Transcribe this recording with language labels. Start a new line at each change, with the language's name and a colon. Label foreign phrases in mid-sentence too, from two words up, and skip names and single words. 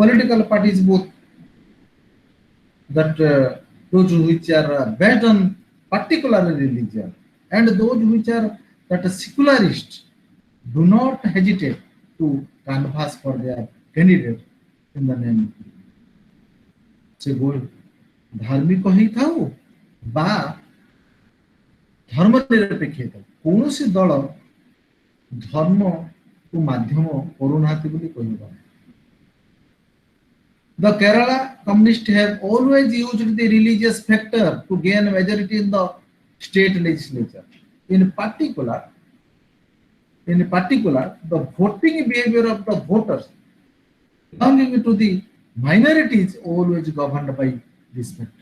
English: The political parties both that those which are based on particular religion, and those which are that secularist do not hesitate to canvass for their candidate in the name of
Odia: ସେ ଧାର୍ମିକ ହେଇଥାଉ ବା ଧର୍ମ ନିରପେକ୍ଷ ହେଇଥାଉ, କୌଣସି ଦଳ ଧର୍ମକୁ ମାଧ୍ୟମ କରୁନାହାନ୍ତି ବୋଲି କହିବା।
English: The Kerala communists have always used the religious factor to gain majority in the state legislature. In particular, the voting behavior of the voters belonging to the minorities always governed by this factor.